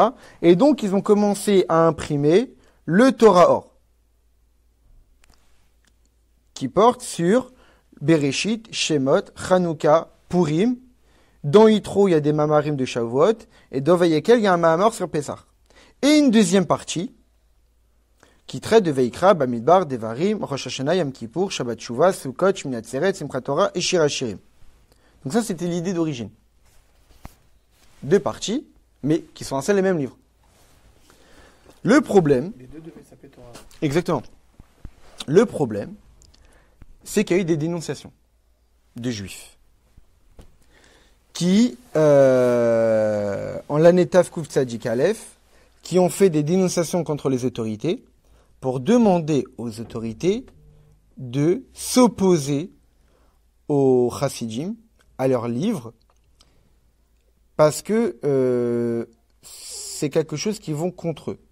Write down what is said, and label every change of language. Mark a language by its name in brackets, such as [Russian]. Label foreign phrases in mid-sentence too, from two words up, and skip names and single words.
[French] Et donc, ils ont commencé à imprimer le Torah Or, qui porte sur Bereshit, Shemot, Chanukah, Purim. Dans Yitro, il y a des Mamarim de Shavuot, et dans Vayekel, il y a un Mahamar sur Pessah. Et une deuxième partie, qui traite de Veikra, Bamidbar, Devarim, Rosh Hashanah, Yom Kippour, Shabbat Shuvah, Sukkot, Shmini Atzeret, Simchat Torah et Shirachirim. Donc ça, c'était l'idée d'origine. 2 parties, mais qui sont un seul et même livre. Le problème... Les deux devaient s'appeler Torah. Exactement. Le problème, c'est qu'il y a eu des dénonciations de juifs qui, en l'année Tavkuf Tzadik Aleph, qui ont fait des dénonciations contre les autorités pour demander aux autorités de s'opposer aux Chassidim, à leurs livres, parce que c'est quelque chose qui vont contre eux.